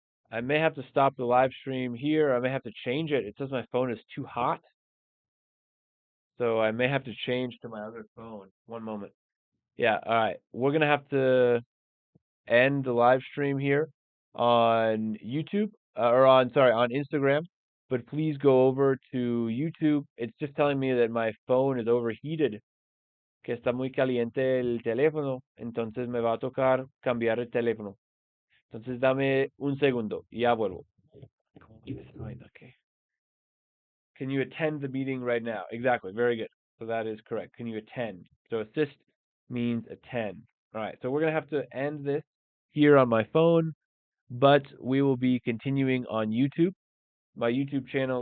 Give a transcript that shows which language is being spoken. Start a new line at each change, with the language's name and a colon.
English: I may have to stop the live stream here. I may have to change it. It says my phone is too hot, so I may have to change to my other phone. One moment. Yeah, all right. We're gonna have to end the live stream here on YouTube or on Instagram. But please go over to YouTube. It's just telling me that my phone is overheated,
Spanish: que está muy caliente el teléfono. Entonces me va a tocar cambiar el teléfono. Entonces dame un segundo y ya vuelvo.
English: Okay. Can you attend the meeting right now? Exactly. Very good. So that is correct. Can you attend? So assist means attend. All right. So we're going to have to end this here on my phone, but we will be continuing on YouTube. My YouTube channel.